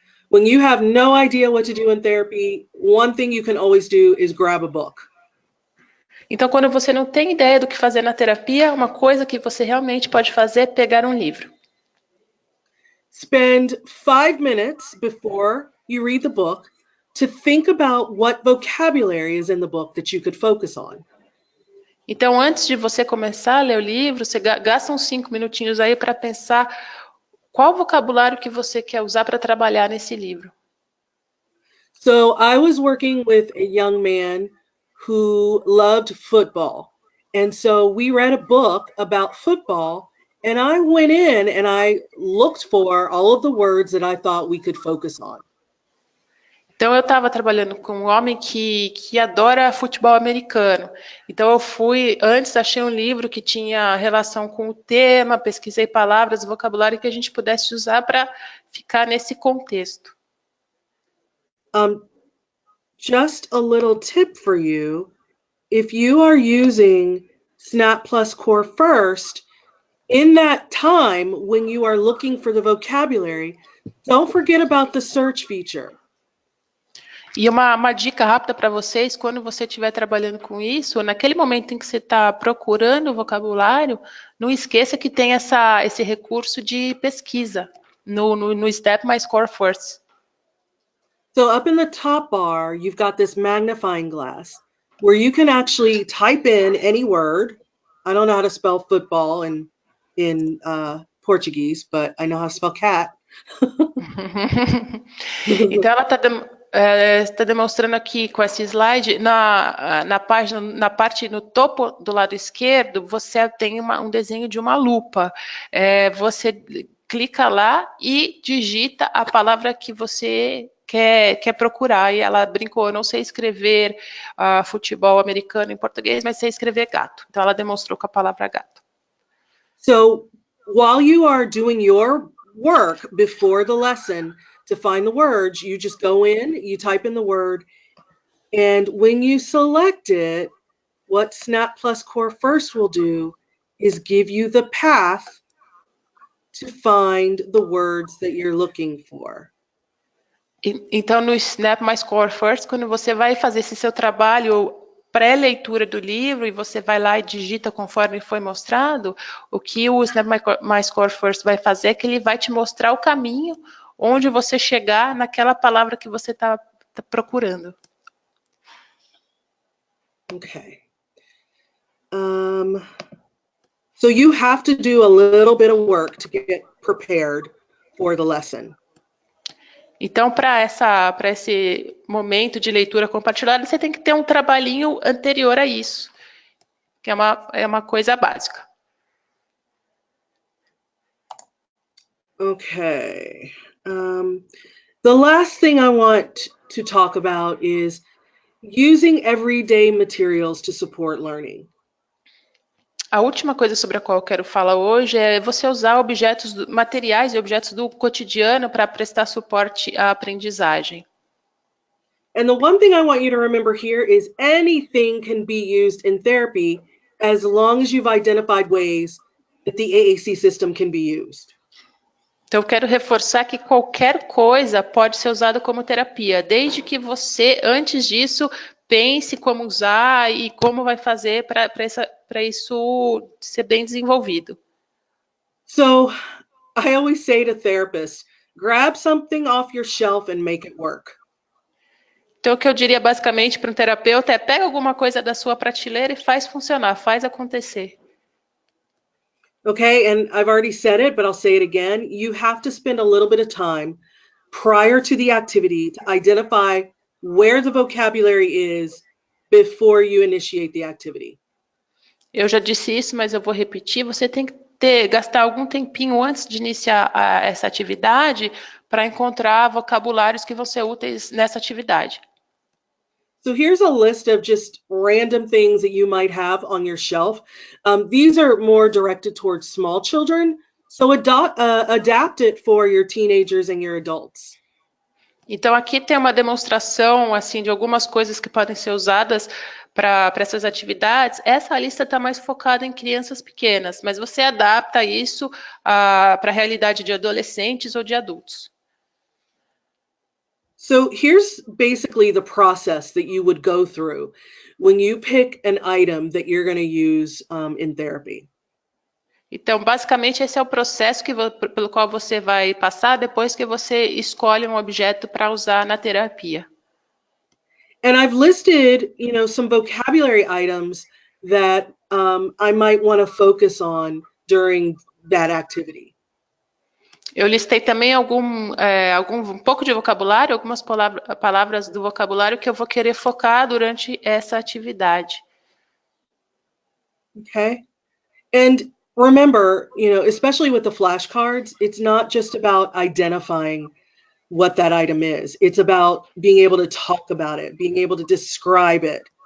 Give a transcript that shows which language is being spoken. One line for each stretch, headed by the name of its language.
English: When you have no idea what to do in therapy, one thing you can always do is grab a book.
Portuguese: Então, quando você não tem ideia do que fazer na terapia, uma coisa que você realmente pode fazer é pegar um livro.
English: Spend 5 minutes before you read the book to think about what vocabulary is in the book that you could focus on.
Portuguese: Então, antes de você começar a ler o livro, você gasta uns 5 minutinhos aí para pensar qual vocabulário que você quer usar para trabalhar nesse livro.
English: So I was working with a young man who loved football. And so we read a book about football, and I went in and I looked for all of the words that I thought we could focus on.
Portuguese: Então, eu estava trabalhando com um homem que adora futebol americano. Então, eu fui, antes achei um livro que tinha relação com o tema, pesquisei palavras, vocabulário que a gente pudesse usar para ficar nesse contexto.
English: Just a little tip for you, if you are using Snap Plus Core first, in that time when you are looking for the vocabulary, don't forget about the search feature.
Portuguese: E uma dica rápida para vocês, quando você estiver trabalhando com isso, naquele momento em que você está procurando o vocabulário, não esqueça que tem esse recurso de pesquisa no Step My Score First.
English: So up in the top bar, you've got this magnifying glass where you can actually type in any word. I don't know how to spell football in Portuguese, but I know how to spell cat.
Portuguese: Então ela está demonstrando aqui com esse slide, na página, na parte no topo do lado esquerdo, você tem um desenho de uma lupa. Você clica lá e digita a palavra que você quer procurar. E ela brincou, eu não sei escrever futebol americano em português, mas sei escrever gato. Então ela demonstrou com a palavra gato.
English: So while you are doing your work before the lesson to find the words, you just go in, you type in the word, and when you select it, what Snap Plus Core First will do is give you the path to find the words that you're looking for.
Portuguese: Então, no Snap My Score First, quando você vai fazer esse seu trabalho pré-leitura do livro e você vai lá e digita conforme foi mostrado, o que o Snap My Score First vai fazer é que ele vai te mostrar o caminho onde você chegar naquela palavra que você está procurando.
English: Okay. So you have to do a little bit of work to get prepared for the lesson.
Portuguese: Então, para esse momento de leitura compartilhada, você tem que ter um trabalhinho anterior a isso, que é uma coisa básica.
English: Okay. The last thing I want to talk about is using everyday materials to support learning.
Portuguese: A última coisa sobre a qual eu quero falar hoje é você usar objetos, materiais e objetos do cotidiano para prestar suporte à aprendizagem.
English: And the one thing I want you to remember here is anything can be used in therapy as long as you've identified ways that the AAC system can be used.
Portuguese: Então, eu quero reforçar que qualquer coisa pode ser usada como terapia, desde que você, antes disso, pense como usar e como vai fazer para isso ser bem desenvolvido.
English: So I always say to therapists, grab something off your shelf and make it work.
Portuguese: Então, o que eu diria basicamente para um terapeuta é pega alguma coisa da sua prateleira e faz funcionar, faz acontecer.
English: Okay, and I've already said it, but I'll say it again. You have to spend a little bit of time prior to the activity to identify where the vocabulary is before you initiate the activity.
Portuguese: Eu já disse isso, mas eu vou repetir. Você tem que gastar algum tempinho antes de iniciar essa atividade para encontrar vocabulários que vão ser úteis nessa atividade.
English: So here's a list of just random things that you might have on your shelf. These are more directed towards small children, so adapt it for your teenagers and your adults.
Portuguese: Então aqui tem uma demonstração assim de algumas coisas que podem ser usadas para essas atividades. Essa lista está mais focada em crianças pequenas, mas você adapta isso para a realidade de adolescentes ou de adultos.
English: So here's basically the process that you would go through when you pick an item that you're going to use in therapy.
Portuguese: Então, basicamente, esse é o processo pelo qual você vai passar depois que você escolhe um objeto para usar na terapia.
English: And I've listed, some vocabulary items that I might want to focus on during that activity.
Portuguese: Eu listei também um pouco de vocabulário, algumas palavras do vocabulário que eu vou querer focar durante essa atividade.
English: Okay. And remember, especially with the flashcards, it's not just about identifying what that item is. It's about being able to talk about it, being able to describe it.